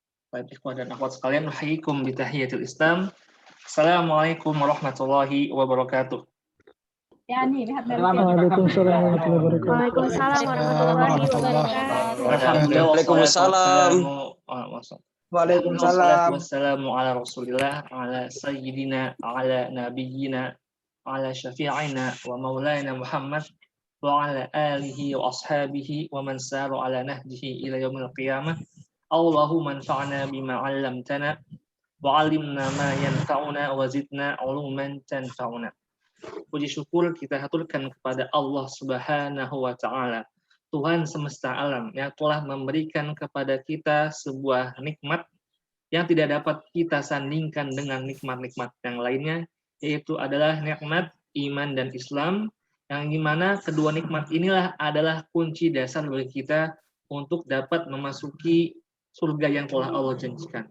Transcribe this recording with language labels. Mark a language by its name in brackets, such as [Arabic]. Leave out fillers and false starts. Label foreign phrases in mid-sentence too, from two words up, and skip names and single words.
[Indonesian] Baik, ikhwah dan akhwat sekalian, [Arabic] نحييكم بتحية الإسلام. السلام عليكم ورحمة الله وبركاته. وعليكم السلام ورحمة الله وبركاته. وعليكم السلام ورحمة الله وبركاته. Alhamdulillah Waalaikumsalam. wassalatu Waalaikumsalam. والسلام على رسول الله على سيدنا على نبينا على شفيعنا ومولانا محمد وعلى آله وأصحابه ومن سار على نهجه إلى يوم القيامة. اللهم انفعنا بما علمتنا وعلمنا ما ينفعنا وزدنا علوما تنفعنا. [Indonesian] Puji syukur kita haturkan kepada Allah [Arabic] سبحانه وتعالى, [Indonesian] Tuhan semesta alam yang telah memberikan kepada kita sebuah nikmat yang tidak dapat kita sandingkan dengan nikmat-nikmat yang lainnya, yaitu adalah nikmat iman dan Islam, yang dimana kedua nikmat inilah adalah kunci dasar bagi kita untuk dapat memasuki surga yang telah Allah janjikan.